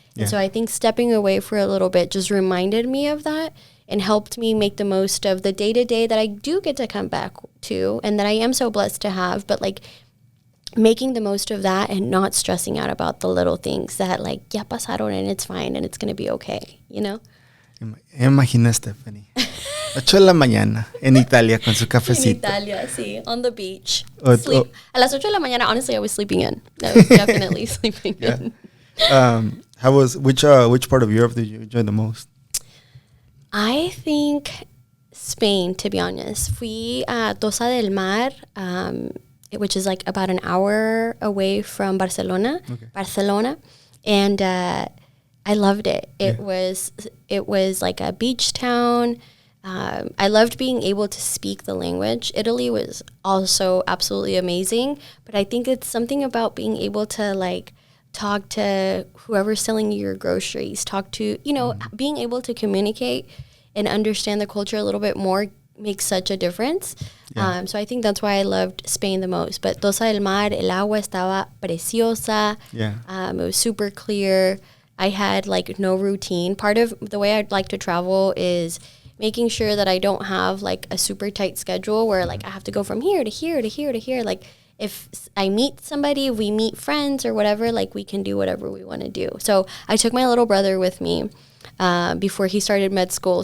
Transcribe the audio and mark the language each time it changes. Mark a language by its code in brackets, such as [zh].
[en] And so I think stepping away for a little bit just reminded me of that and helped me make the most of the day-to-day that I do get to come back to and that I am so blessed to have, but like making the most of that and not stressing out about the little things that like, [es] ya pasaron [en] and it's fine and it's going to be okay, [es] Imagina, Stephanie, 8 de la mañana en Italia con su cafecito. En Italia, sí, [en] on the beach. Sleep. [es] A las 8 de la mañana, [en] honestly, I was sleeping in. I was definitely sleeping in. Which part of Europe did you enjoy the most? I think Spain, to be honest. [es] Fui a [en] Tossa del Mar, which is like about an hour away from Barcelona. And I loved it. It was like a beach town. I loved being able to speak the language. Italy was also absolutely amazing, but I think it's something about being able to like talk to whoever's selling you your groceries, being able to communicate and understand the culture a little bit more makes such a difference. Yeah. So I think that's why I loved Spain the most. But [es] Tossa del Mar, el agua estaba preciosa. [en] Yeah. It was super clear. I had like no routine. Part of the way I'd like to travel is making sure that I don't have like a super tight schedule where like I have to go from here to here to here to here. Like if I meet somebody, we meet friends or whatever, like we can do whatever we want to do. So I took my little brother with me before he started med school.